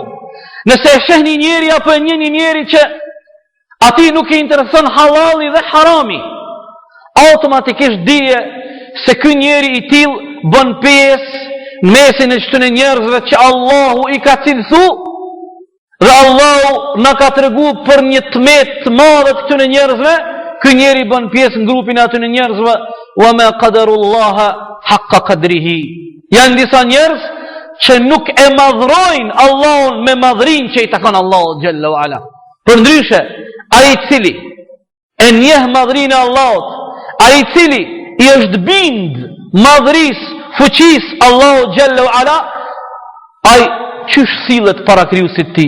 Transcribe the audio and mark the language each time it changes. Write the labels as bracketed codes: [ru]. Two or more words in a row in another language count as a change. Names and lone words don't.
[sq] Nëse e sheh një njeri apo e njeh një njeri që atij nuk i intereson halali dhe harami, automatikisht dije se ky njeri i tillë bën pjesë në mesin e çtyre njerëzve që Allahu i ka cilësu, dhe Allahu na ka tregu për një tmet të madh të këtyre njerëzve. Ky njeri bën pjesë në grupin e atyre njerëzve [ar] وما قدروا الله حق قدره. [sq] Janë disa njerëz që nuk e madhrojnë Allahun me madhrinë që i takon Allahut [ar] جل وعلا. [sq] Përndryshe, ai i cili e njeh madhrinë e Allahut, ai i cili i është bind madhrisë, fuqisë Allahut [ar] جل وعلا, [sq] ai qysh sillet para krijuesit të tij?